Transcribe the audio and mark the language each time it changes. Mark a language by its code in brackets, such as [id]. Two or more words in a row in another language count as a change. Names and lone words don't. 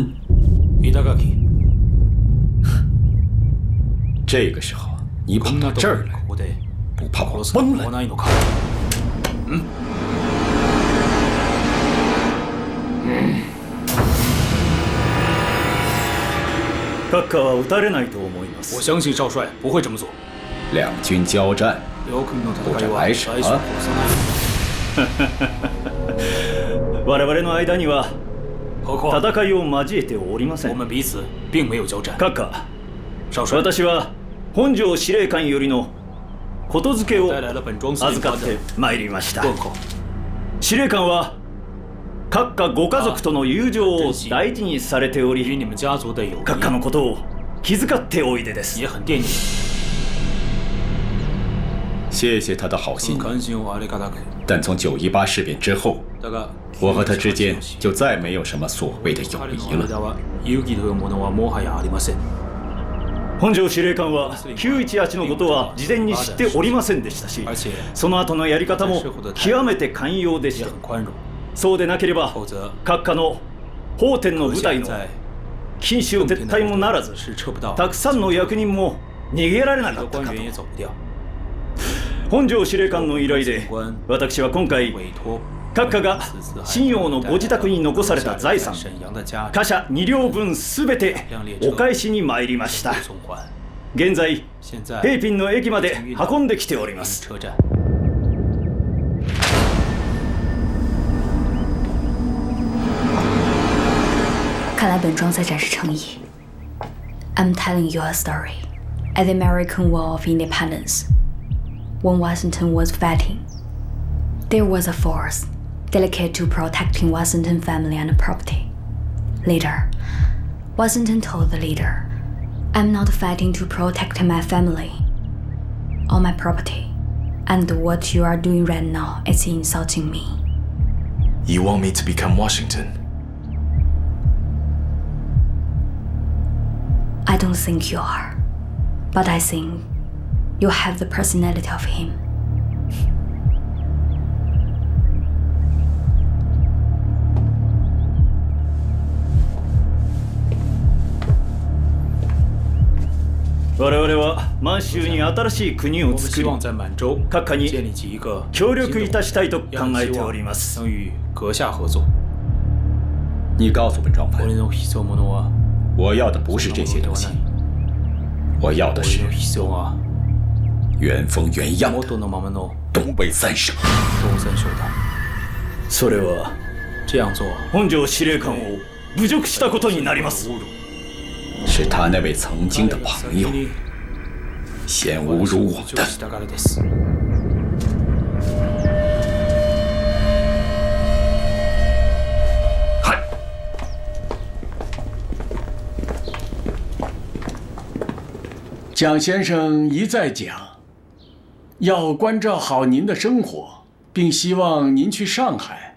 [zh] 这个时候你跑到这儿来，不怕我崩了？ [ja] 閣下は撃たれないと思います。 [zh] 我相信少帅不会这么做。两军交战，不知来什么？ [ja] 我々の間には戦いを交えておりません。 [zh] 我们彼此并没有交战。 [ja] 閣下、私は本庄司令官よりのことづけを預かってまいりました。司令官は閣下ご家族との友情を大事にされており、閣下のことを気遣っておいでです。 [zh] 谢谢他的好心，但从918事变之后，我和他之间就再没有什么所谓的友谊了。 [ja] 本庄司令官は918のことは事前に知っておりませんでしたし、その後のやり方も極めて寛容でした。そうでなければ閣下の奉天の部隊の禁止を撤退もならず、たくさんの役人も逃げられなかったかと。本庄司令官の依頼で、私は今回閣下が信陽のご自宅に残された財産、貨車2両分すべてお返しに参りました。現在平平の駅まで運んできております。 [zh] 看来本庄在展示诚意。 [en] I'm telling you a story. At the American War of Independence, when Washington was fighting, there was a force dedicated to protecting Washington family and property. Later, Washington told the leader, "I'm not fighting to protect my family or my property, and what you are doing right now is insulting me." You want me to become Washington? I don't think you are, but I think you have the personality of him. [ja] 我々は満州に新しい国を作り、閣下に協力いたしたいと考えております。 [zh] 你告诉本庄繁，我要的不是这些东西，我要的是原封原样的东北三省。 [ja] それは本庄司令官を侮辱したことになります。 [zh] 是他那位曾经的朋友先侮辱我的。蒋先生一再讲，要关照好您的生活，并希望您去上海。